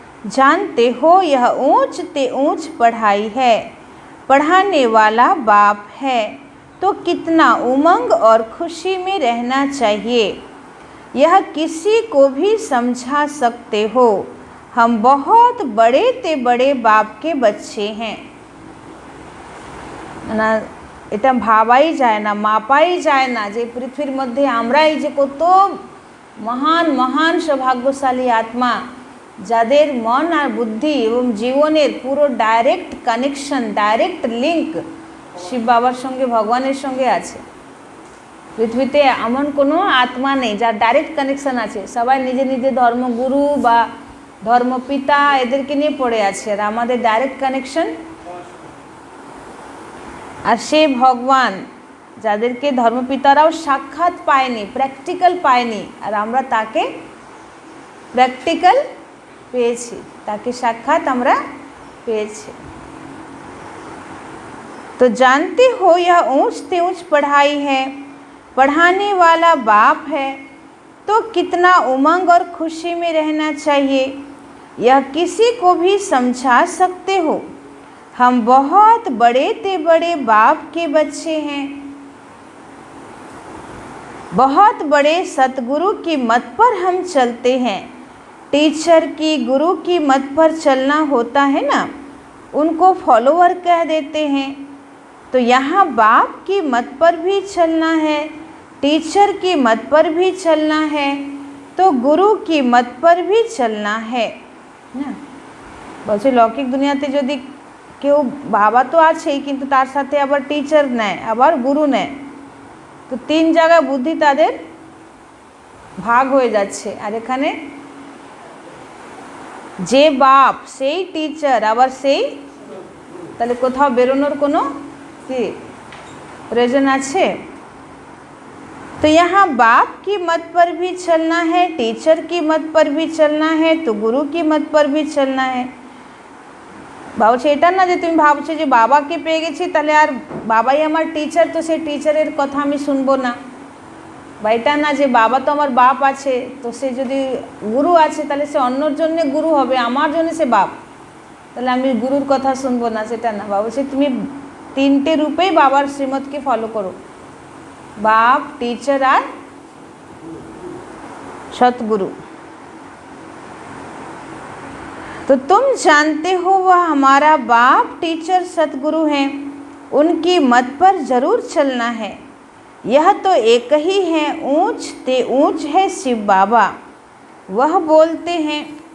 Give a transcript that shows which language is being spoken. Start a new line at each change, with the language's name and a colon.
Hindi: जानते हो यह ऊंच ते ऊंच पढ़ाई है, पढ़ाने वाला बाप है, तो कितना उमंग और खुशी में रहना चाहिए, यह किसी को भी समझा सकते हो। हम बहुत बड़े ते बड़े बाप के बच्चे हैं।
Bangla: ना এটা ভাবাই যায় না, মাপাই যায় না যে পৃথিবীর মধ্যে আমরা এই যে কত মহান মহান সৌভাগ্যশালী আত্মা, যাদের মন আর বুদ্ধি এবং জীবনের পুরো direct connection, direct link Shiva বাবার সঙ্গে, ভগবানের সঙ্গে আছে। পৃথিবীতে এমন কোনো আত্মা নেই যার ডাইরেক্ট কানেকশন আছে। সবাই নিজে নিজে ধর্মগুরু বা ধর্মপিতা এদেরকে নিয়ে পড়ে আছে, আর আমাদের ডাইরেক্ট কানেকশন আর সেই ভগবান যাদেরকে ধর্মপিতারাও সাক্ষাৎ পায়নি, প্র্যাকটিক্যাল পায়নি, আর আমরা তাকে প্র্যাকটিক্যাল পেয়েছি, তাকে সাক্ষাৎ আমরা पेज।
Hindi: तो जानते हो यह ऊंच से ऊंच पढ़ाई है, पढ़ाने वाला बाप है, तो कितना उमंग और खुशी में रहना चाहिए, यह किसी को भी समझा सकते हो। हम बहुत बड़े से बड़े बाप के बच्चे हैं, बहुत बड़े सतगुरु की मत पर हम चलते हैं। टीचर की, गुरु की मत पर चलना होता है ना, उनको फॉलोअर कह देते हैं। तो यहाँ बाप की मत पर भी चलना है, टीचर की मत पर भी चलना है, तो गुरु की मत पर भी चलना है ना।
Bangla: বলছে লৌকিক দুনিয়াতে যদি কেউ বাবা তো আছেই, কিন্তু তার সাথে আবার টিচার নেয়, আবার গুরু নেয়, তো তিন জায়গায় বুদ্ধি তাদের ভাগ হয়ে যাচ্ছে। আর এখানে যে বাপ সেই টিচার আবার সেই, তাহলে কোথাও বেরোনোর কোনো কি প্রয়োজন আছে?
Hindi: तो यहाँ बाप की मत पर भी चलना है, टीचर की मत पर भी चलना है, तो गुरु की मत पर भी चलना है।
Bangla: ভাবছে এটা না যে তুমি ভাবছো যে বাবাকে পেয়ে গেছি তাহলে আর বাবাই আমার টিচার, তো সেই টিচারের কথা আমি শুনবো না, বা এটা না যে বাবা তো আমার বাপ আছে, তো সে যদি গুরু আছে তাহলে সে অন্যর জন্য গুরু হবে, আমার জন্য সে বাপ, তাহলে আমি গুরুর কথা শুনবো না, সেটা না। বাবা বলছে তুমি তিনটে রূপেই বাবার শ্রীমতকে ফলো করো,
Hindi: बाप, टीचर और सतगुरु। तो तुम जानते हो वह हमारा बाप, टीचर, सतगुरु हैं, उनकी मत पर जरूर चलना है। यह तो एक ही है, ऊंच ते ऊंच है शिव बाबा, वह बोलते हैं।